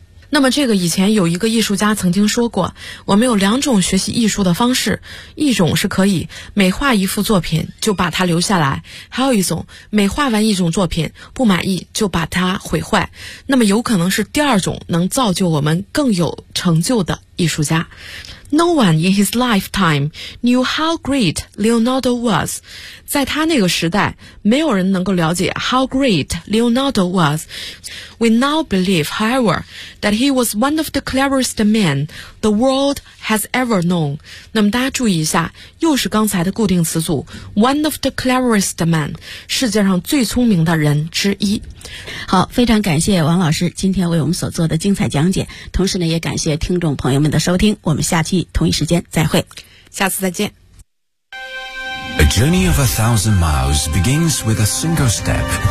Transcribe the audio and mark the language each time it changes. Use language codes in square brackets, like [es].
[zh] 那么这个以前有一个艺术家曾经说过，我们有两种学习艺术的方式，一种是可以每画一幅作品就把它留下来，还有一种每画完一种作品不满意就把它毁坏。那么有可能是第二种能造就我们更有成就的艺术家。 [en] No one in his lifetime knew how great Leonardo was. [zh] 在他那个时代，没有人能够了解 [en] how great Leonardo was. We now believe, however, that he was one of the cleverest men the world has ever known. [zh] 那么大家注意一下，又是刚才的固定词组 [en] one of the cleverest men, [zh] 世界上最聪明的人之一。好，非常感谢王老师今天为我们所做的精彩讲解，同时呢，也感谢听众朋友们的收听，我们下期同一时间再会，下次再见。 [en] A journey of 1,000 miles begins with a single step.